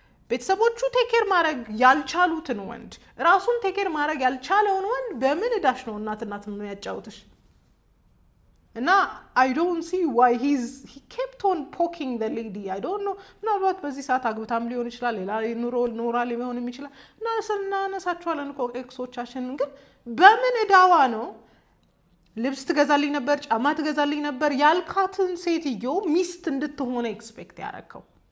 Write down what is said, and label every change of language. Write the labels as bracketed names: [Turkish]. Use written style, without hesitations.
[Amharic] ቤተሰቦቹ ቴክ ኬር ማድረግ ያልቻሉትን ወንድ ራሱን ቴክ ኬር ማድረግ ያልቻለውን ወንድ በምን እዳሽ ነው እናት ምን ያጫውትሽ? [English] እና I don't see why he kept on poking the lady. I don't know [Amharic] ምናልባት በዚህ ሰዓት አግብታም ሊሆን ይችላል፣ ሌላ ኑሮ ሊሆንም ይችላል። እና ነሳቸዋለን እኮ ኤክሶቻችን። ግን በምን እዳዋ ነው ልብስ ትገዛልኝ ነበር ጫማ ትገዛልኝ ነበር ያልካትን ሴትዮ ሚስት እንድትሆነ ኤክስፔክት ያረከው?